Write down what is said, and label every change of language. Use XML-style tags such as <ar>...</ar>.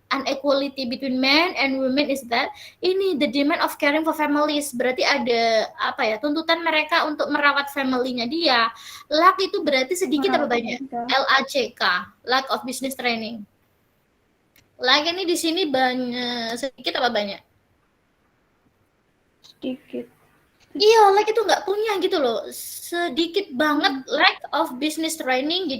<en>Inequality between men and women is that</en> <id>ini</id> <en>the demand of caring for families.</en> <id>Berarti ada apa ya? Tuntutan mereka untuk merawat family-nya dia. Lack itu berarti sedikit apa banyak?</id> <en>LACK, lack of business training.</en> <id>Lack ini di sini banyak sedikit apa banyak? Sedikit. Iya, like itu nggak punya gitu loh. Sedikit banget</id> <en>lack of business training.</en>